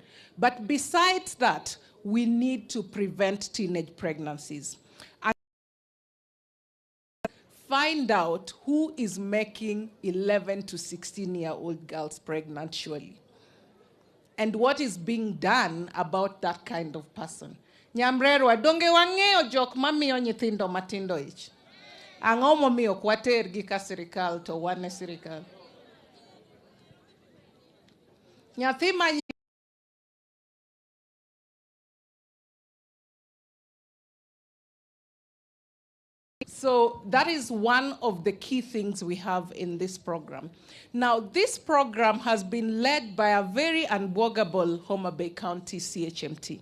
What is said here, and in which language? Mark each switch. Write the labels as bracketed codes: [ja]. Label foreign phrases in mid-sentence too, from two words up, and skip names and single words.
[en] But besides that, we need to prevent teenage pregnancies. And find out who is making 11 to 16-year-old girls pregnant, surely. And what is being done about that kind of person. [luo] Nyamrerwa, donge wang'eyo jok mamiyo nyithindo matindo ich. Ang'o momiyo kwatergi ka sirikal to wan e sirikal. Nyathi ma [en] So that is one of the key things we have in this program. Now, this program has been led by a very unbogable Homa Bay County CHMT.